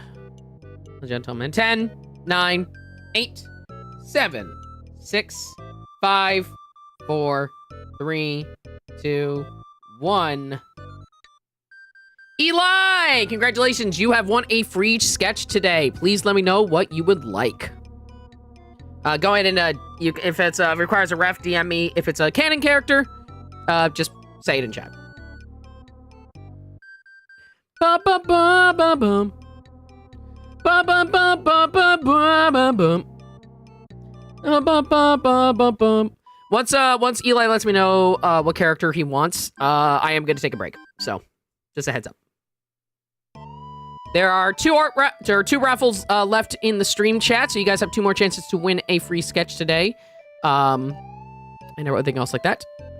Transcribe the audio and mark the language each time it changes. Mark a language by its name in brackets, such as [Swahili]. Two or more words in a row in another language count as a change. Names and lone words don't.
[English] 10, 9, 8, 7, 6, 5, 4, 3, 2, 1. Eli! Congratulations, you have won a free sketch today. Please let me know what you would like. Go ahead and, if it's requires a ref, DM me. If it's a canon character, just say it in chat. Ba ba ba ba boom. Ba ba ba ba ba ba ba boom. Ba ba ba ba boom. Once Eli lets me know what character he wants, I am gonna take a break. So, just a heads up. There are two raffles left in the stream chat, so you guys have 2 more chances to win a free sketch today, and everything else like that.